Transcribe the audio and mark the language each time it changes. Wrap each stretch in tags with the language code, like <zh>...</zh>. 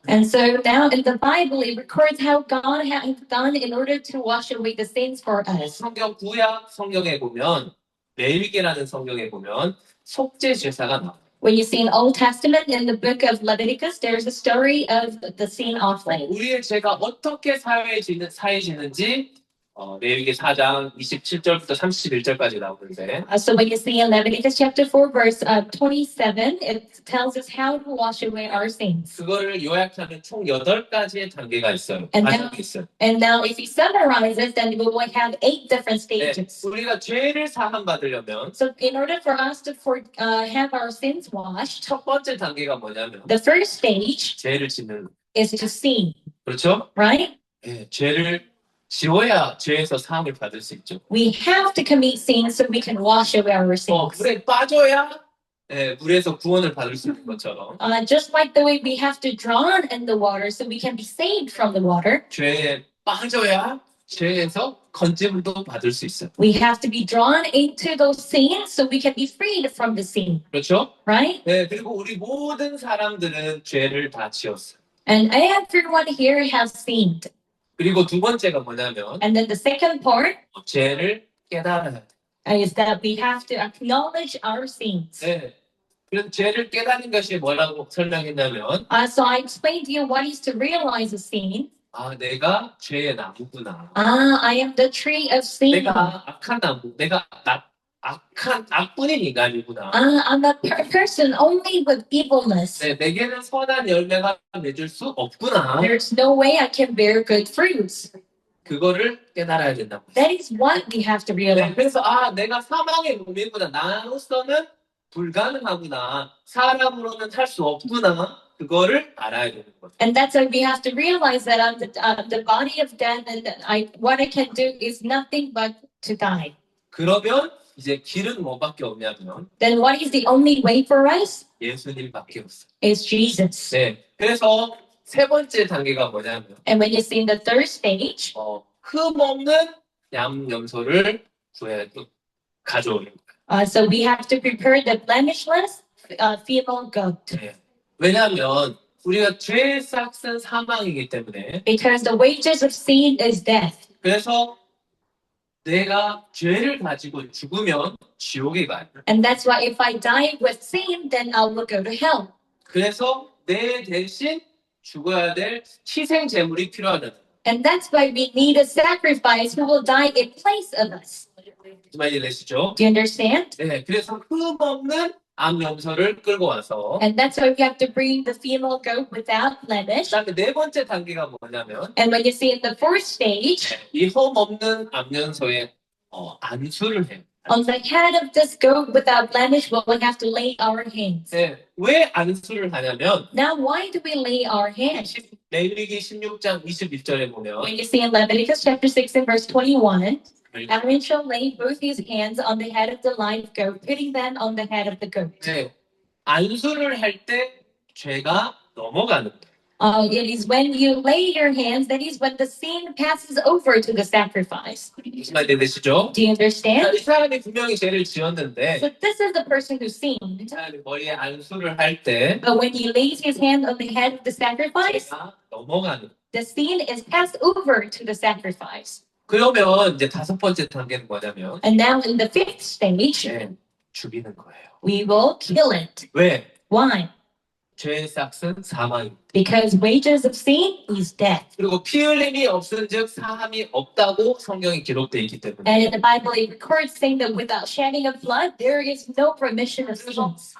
<en>And so now in the Bible, it records how God has done in order to wash away the sins for us.</en> <ko>성경 구약 성경에 보면 레위기라는 성경에 보면 속죄 제사가 나와요.</ko> <en>When you see in Old Testament, in the book of Leviticus, there's a story of the sin offering.</en> <ko>우리의 죄가 어떻게 사해지는지 레위기 4장 27절부터 31절까지 나오는데</ko> <en>So when you see in Leviticus chapter 4, verse 27, it tells us how to wash away our sins.</en> <ko>그거를 요약하면 총 8가지의 단계가 있어요.</ko> <en>And</en> <ko>과정이 있어요.</ko> <en>And now if you summarize it, then we will have 8 different</en> <ko>네,</ko> <en>stages.</en> <ko>우리가 죄를 사함 받으려면</ko> <en>So in order for us to have our sins washed,</en> <ko>첫 번째 단계가 뭐냐면</ko> <en>the first stage</en> <ko>죄를 짓는</ko> <en>is to sin,</en> <ko>그렇죠?</ko> <en>right?</en> <ko>네, 죄를 지워야 죄에서 사함을 받을 수 있죠.</ko> <en>We have to commit sin so we can wash away our sins.</en> <ko>물에 빠져야 물에서 구원을 받을 수 있는 것처럼</ko> <en>Just like the way we have to drown in the water so we can be saved from the water,</en> <ko>죄에 빠져야 죄에서 건짐도 받을 수 있어요.</ko> <en>we have to be drawn into those sins so we can be freed from the sin,</en> <ko>그렇죠?</ko> <en>right?</en> <ko>네, 그리고 우리 모든 사람들은 죄를 다 지었어요.</ko> <en>And everyone here has sinned.</en> <ko>그리고 두 번째가 뭐냐면</ko> <en>And then the second part</en> <ko>죄를 깨달아야 돼.</ko> <en>is that we have to acknowledge our sins.</en> <ko>네. 그래서 죄를 깨닫는 것이 뭐라고 설명했냐면</ko> <en>So I explained to you what is to realize a sin.</en> <ko>내가 죄의 나무구나.</ko> <en>I am the tree of sin.</en> <ko>내가 악한 나무, 내가 악뿐인 인간이구나.</ko> <en>I'm a person only with evilness.</en> <ko>네, 내게는 선한 열매가 맺을 수 없구나.</ko> <en>There's no way I can bear good fruits.</en> <ko>그거를 깨달아야 된다고.</ko> <en>That is what we have to</en> <ko>네,</ko> <en>realize.</en> <ko>그래서 내가 사망의 몸이구나. 나로서는 불가능하구나. 사람으로는 할 수 없구나. 그거를 알아야 되는 거죠.</ko> <en>And that's why we have to realize that I'm the body of death, and what I can do is nothing but to die.</en> <ko>그러면 이제 길은 뭐밖에 없냐면</ko> <en>Then what is the only way for us?</en> <ko>예수님밖에 없어요.</ko> <en>Is Jesus.</en> <ko>네, 그래서 세 번째 단계가 뭐냐면</ko> <en>And when you see in the third stage,</en> <ko>흠 없는 양념소를 가져오는 거예요.</ko> <en>so we have to prepare the blemishless female goat.</en> <ko>네. 왜냐하면 우리가 죄의 싹은 사망이기 때문에</ko> <en>Because the wages of sin is death.</en> <ko>그래서 내가 죄를 가지고 죽으면 지옥에 가요.</ko> <en>And that's why if I die with sin, then I will go to hell.</en> <ko>그래서 내 대신 죽어야 될 희생 제물이 필요하다.</ko> <en>And that's why we need a sacrifice who will die in place of us.</en> <ko>무슨 말인지 아시죠?</ko> <en>Do you understand?</en> <ko>네, 그래서 흠 없는 암염소를 끌고 와서</ko> <en>And that's why we have to bring the female goat without blemish.</en> <ko>그다음에 네 번째 단계가 뭐냐면</ko> <en>And when you see in the fourth stage,</en> <ko>이 흠 없는 암염소에 안수를 해요.</ko> <en>On the head of this goat without blemish, we'll have to lay our hands.</en> <ko>네, 왜 안수를 하냐면</ko> <en>Now, why do we lay our hands?</en> <ko>레위기 16장 21절에 보면</ko> <en>When you see in Leviticus chapter 6 and verse 21, Aaron shall lay both his hands on the head of the live goat, putting them on the head of the goat.</en> <ko>네, 안수를 할 때 죄가 넘어가는 거예요.</ko> <en>It is when you lay your hands, that is when the sin passes over to the sacrifice.</en> <ko>무슨 말인지 되시죠?</ko> <en>Do you understand?</en> <ko>이 사람이 분명히 죄를 지었는데</ko> <en>So this is the person who sinned.</en> <ko>이 사람이 머리에 안수를 할 때</ko> <en>But when he lays his hand on the head of the sacrifice,</en> <ko>죄가 넘어가는 거예요.</ko> <en>the sin is passed over to the sacrifice.</en> <ko>그러면 이제 다섯 번째 단계는 뭐냐면</ko> <en>And now in the fifth stage,</en> <ko>네, 죽이는 거예요.</ko> <en>we will kill it.</en> <ko>왜?</ko> <en>Why?</en> <ko>죄의 싹은 사망입니다.</ko> <en>Because wages of sin is death.</en> <ko>그리고 피 흘림이 없은즉 사함이 없다고 성경이 기록되어 있기 때문에</ko> <en>And in the Bible, it records saying that without shedding of blood, there is no remission of sins.</en>